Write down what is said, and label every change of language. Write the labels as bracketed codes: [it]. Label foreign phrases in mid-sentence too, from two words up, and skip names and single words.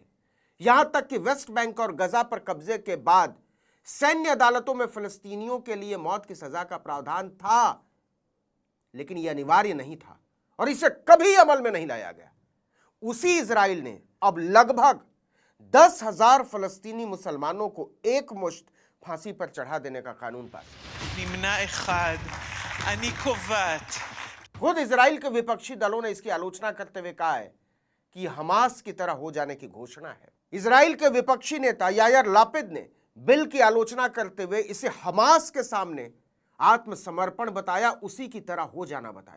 [hi] यहां तक कि वेस्ट बैंक और गजा पर कब्जे के बाद सैन्य अदालतों में फिलिस्तीनियों के लिए मौत की सजा का प्रावधान था, लेकिन यह अनिवार्य नहीं था और इसे कभी अमल में नहीं लाया गया। उसी इजराइल ने अब लगभग 10,000 फिलिस्तीनी मुसलमानों को एक मुश्त फांसी पर चढ़ा देने का कानून पास किया। [he] נמנע אחד, אני קובעת. [hi] खुद इजराइल के विपक्षी दलों ने इसकी आलोचना करते हुए कहा है कि हमास की तरह हो जाने की घोषणा है। इजराइल के विपक्षी नेता यायर लापिद ने बिल की आलोचना करते हुए इसे हमास के सामने आत्मसमर्पण बताया, उसी की तरह हो जाना बताया।